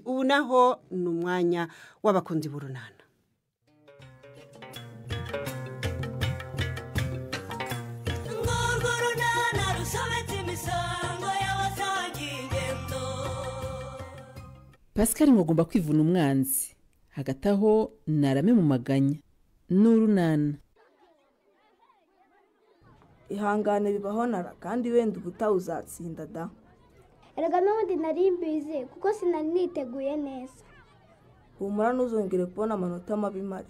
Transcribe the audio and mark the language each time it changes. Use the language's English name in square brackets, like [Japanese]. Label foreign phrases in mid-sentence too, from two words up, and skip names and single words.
[Kinyarwanda] Ubu naho ni umwanya w'abakunzi b'urunana. Pascal ngomba kwivuna umwanzi hagati aho narame mu maganya n'urunana. Ihangane bibaho nara kandi wenda ubutaha uzatsinda da. Erega n'ubundi nari mbizi kuko sinari niteguye neza. Humura ntuzongere kubona amanota mabi mari.